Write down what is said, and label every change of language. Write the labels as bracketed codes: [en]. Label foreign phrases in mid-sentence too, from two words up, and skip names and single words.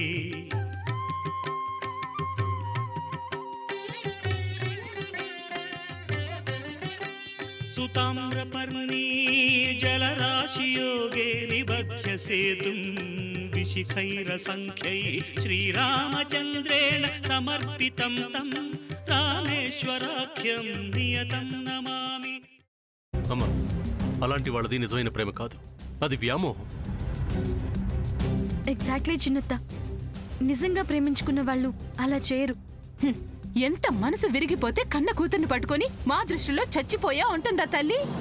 [sa] सुताम्रपर्णी जलराशियोगे निबध्य सेतुं विशिखैरसङ्ख्यैः श्रीरामचन्द्रेण समर्पितं तं रामेश्वराख्यं नियतं नमामि। [te] అమ్మా, అలాంటి వాళ్ళది నిజమైన ప్రేమ కాదు, అది వ్యామోహం. ఎగ్జాక్ట్లీ చిన్నత్త, నిజంగా ప్రేమించుకున్న వాళ్ళు అలా చేయరు. ఎంత మనసు విరిగిపోతే కన్న కూతుర్ని పట్టుకొని మా దృష్టిలో చచ్చిపోయా ఉంటుందా తల్లి?